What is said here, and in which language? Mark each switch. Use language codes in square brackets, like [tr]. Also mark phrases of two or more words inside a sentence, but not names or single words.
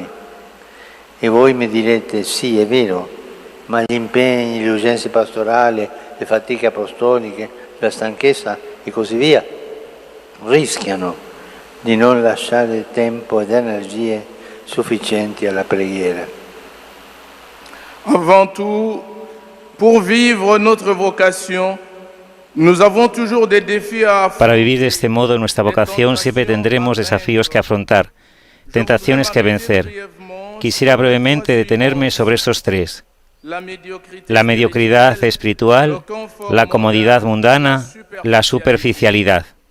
[it] E voi mi direte, sì, è vero, ma gli impegni, le urgenze pastorali, le fatiche apostoliche, la stanchezza e così via rischiano di non lasciare tempo ed energie sufficienti alla preghiera. [fr] Avant tout, pour vivre notre vocation, nous avons toujours des défis à affronter. [es] Para vivir de este modo nuestra vocación siempre tendremos desafíos que afrontar, tentaciones que vencer. Quisiera brevemente detenerme sobre estos tres: la mediocridad espiritual, la comodidad mundana, la superficialidad.